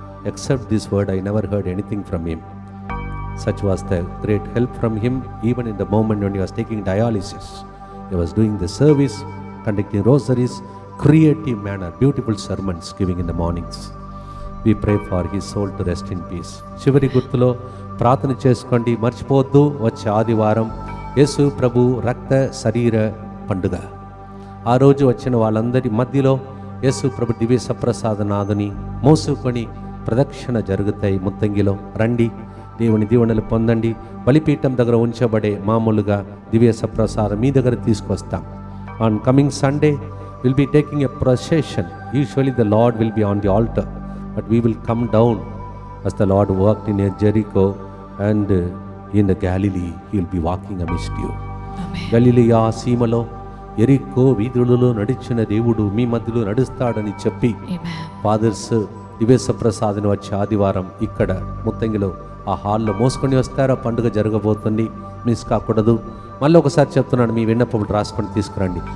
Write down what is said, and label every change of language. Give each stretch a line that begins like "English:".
English: Except this word I never heard anything from him. Such was the great help from him, even in the moment when he was taking dialysis. He was doing the service, conducting rosaries, creative manner, beautiful sermons giving in the mornings. We pray for his soul to rest in peace.
Telugu: చివరి గుర్తులో ప్రార్థన చేసుకోండి. మర్చిపోవద్దు, వచ్చే ఆదివారం యేసు ప్రభు రక్త శరీర పండుగ. ఆ రోజు వచ్చిన వాళ్ళందరి మధ్యలో యేసు ప్రభు దివ్య సప్రసాదనాథుని మోసుకొని ప్రదక్షిణ జరుగుతాయి. ముత్తంగిలో రండి, దేవుని దీవెనలు పొందండి. బలిపీఠం దగ్గర ఉంచబడే మామూలుగా దివ్య సప్రసాదం మీ దగ్గర తీసుకొస్తాం.
English: On coming Sunday we'll be taking a procession. Usually the Lord will be on the altar, but we will come down as the Lord worked in Jericho and in the Galilee he will be walking amidst you. Amen.
Telugu: గలిలయ సీమలో ఎరికో వీధులలో నడిచిన దేవుడు మీ మధ్యలో నడుస్తాడని చెప్పి
English: Amen.
Telugu: Fathers దివేశ ప్రసాద్ని వచ్చే ఆదివారం ఇక్కడ ముత్తంగిలో ఆ హాల్లో మోసుకొని వస్తారు. ఆ పండుగ జరగబోతుంది, మిస్ కాకూడదు. మళ్ళీ ఒకసారి చెప్తున్నాను, మీ విన్నపములు రాసుకొని తీసుకురండి.